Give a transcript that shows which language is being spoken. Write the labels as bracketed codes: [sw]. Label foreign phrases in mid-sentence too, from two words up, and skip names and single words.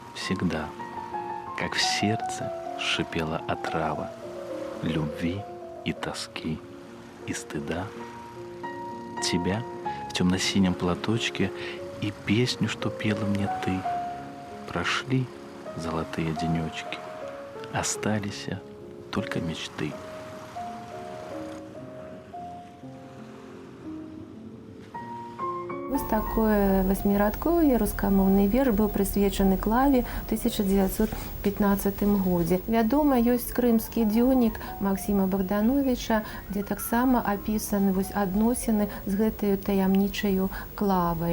[ru] всегда, как в сердце шипела отрава любви и тоски, и стыда. Тебя в темно-синем платочке и песню, что пела мне ты. Прошли золотые денечки, остались только мечты. [be] Вось такое восьмирадковый рускамоўны верш быў прысвечаны клаве ў 1915 годзе. Вядома, ёсць крымскі дзённік Максіма Богдановича, дзе таксама апісаны вось адносіны з гэтаю таямнічаю клавай.